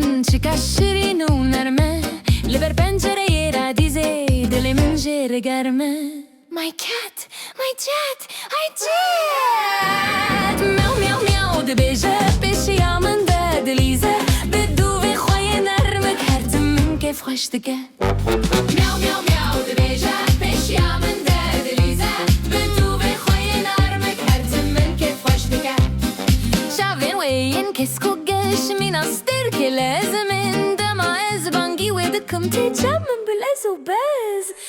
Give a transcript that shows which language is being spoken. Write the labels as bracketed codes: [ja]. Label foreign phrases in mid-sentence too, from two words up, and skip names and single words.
[ku] Çiqas şîrîn û nerme li ber pencereyê radizê dilê min jê rigerme. [en] My cat, my cat, ay cat. [ku] Meow meow meow dibêje pêşiya min de dilîze. Bi dûvê xwe yê nermik her tim min kêf xweş dike. Meow meow meow dibêje pêşiya min de dilîze. Bi dûvê xwe yê nermik her tim min kêf xweş dike. Çavên wê yên kesk û geş mîna sterkê lezimin dema ez bangî wê dikim têça min bil ez û bez.